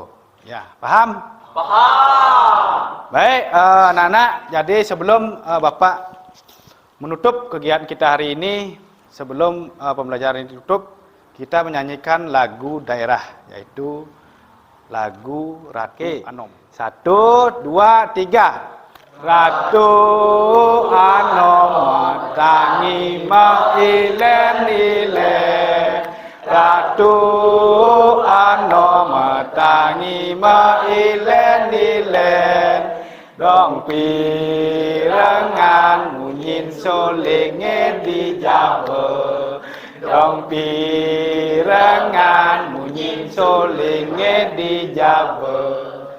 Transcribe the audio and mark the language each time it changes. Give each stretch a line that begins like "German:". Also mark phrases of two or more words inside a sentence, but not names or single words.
Indonesian: Ya, paham? Paham. Baik, anak-anak. Jadi sebelum Bapak menutup kegiatan kita hari ini, sebelum pembelajaran ini ditutup, kita menyanyikan lagu daerah, yaitu lagu Ratu Anom. 1, 2, 3.
Balinese: Ratu Anom tangi mailen-ilen, Ratu Anom tangi mailen-ilen, dong pirengan munyin solinge dijabe, dong pirengan munyin solinge dijabe,